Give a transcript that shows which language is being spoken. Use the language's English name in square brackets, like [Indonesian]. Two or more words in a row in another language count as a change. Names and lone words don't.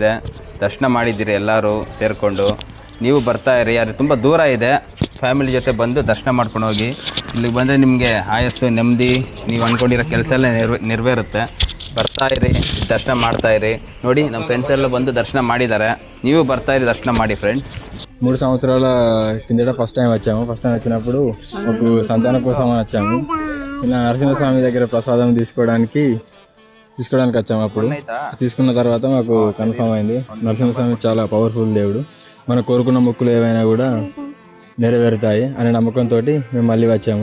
[Kannada] ದರ್ಶನ ಮಾಡಿದ್ದೀರಿ ಎಲ್ಲರೂ ಸೇರಿಕೊಂಡು. ನೀವು ಬರ್ತಾ ಇರಿ. ಅದು ತುಂಬ ದೂರ ಇದೆ, ಫ್ಯಾಮಿಲಿ ಜೊತೆ ಬಂದು ದರ್ಶನ ಮಾಡ್ಕೊಂಡು ಹೋಗಿ. ಇಲ್ಲಿಗೆ ಬಂದರೆ ನಿಮಗೆ ಆಯಸ್ಸು ನೆಮ್ಮದಿ, ನೀವು ಅಂದ್ಕೊಂಡಿರೋ ಕೆಲಸ ಎಲ್ಲ ನೆರವೇರುತ್ತೆ. ಬರ್ತಾಯಿರಿ, ದರ್ಶನ ಮಾಡ್ತಾಯಿರಿ. ನೋಡಿ ನಮ್ಮ ಫ್ರೆಂಡ್ಸ್ ಎಲ್ಲ ಬಂದು దర్శనం ಮಾಡಿದ್ದಾರೆ. ನೀವು ಬರ್ತಾಯಿರಿ, దర్శనం ಮಾಡಿ ఫ్రెండ్. [Telugu] 3 సంవత్సరాల కిందట ఫస్ట్ టైం వచ్చాము. ఫస్ట్ టైం వచ్చినప్పుడు మాకు సంతానం కోసం వచ్చాము. ఇలా నరసింహస్వామి దగ్గర ప్రసాదం తీసుకోవడానికి వచ్చాము. అప్పుడు తీసుకున్న తర్వాత మాకు కన్ఫర్మ్ అయింది, నరసింహస్వామి చాలా పవర్ఫుల్ దేవుడు, మనం కోరుకున్న మొక్కులు ఏవైనా కూడా నెరవేరుతాయి అనే నమ్మకంతో మేము మళ్ళీ వచ్చాము.